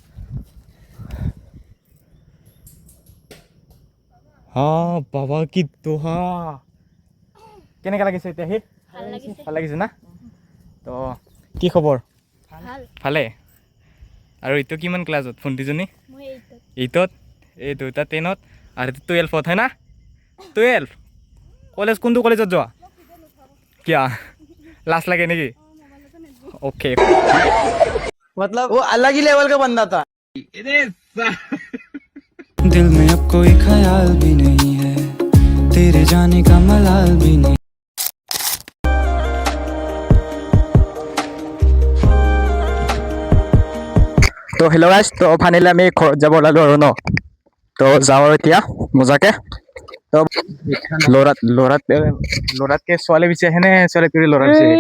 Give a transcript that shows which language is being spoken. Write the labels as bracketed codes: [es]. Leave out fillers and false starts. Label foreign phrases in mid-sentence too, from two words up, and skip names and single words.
[as] বাবা কি দোহা কেনেকৈ লাগিছে এতিয়া ভাল লাগিছে না তো কি খবৰ ভালে আৰু এইটো কিমান ক্লাছত ভণ্টিজনী 8ত এই দুটা 10ত আৰু এইটো 12ত হয় না 12 কলেজ কোনটো কলেজত যোৱা কিয়া লাজ লাগে নেকি ओके [hi] मतलब वो अलग ही लेवल का बंदा था दिल में अब कोई ख्याल भी नहीं है तेरे जाने का मलाल भी नहीं [as] তো [en] hello guys [as] তো ফাইনেলি আমি ঘৰত যাব ওলালোঁ আৰু ন তো যাওঁ আৰু এতিয়া মজাকে তো ল'ৰাতকৈ ছোৱালী বেছি আহেনে ছোৱালীতকৈ ল'ৰা বেছি আহে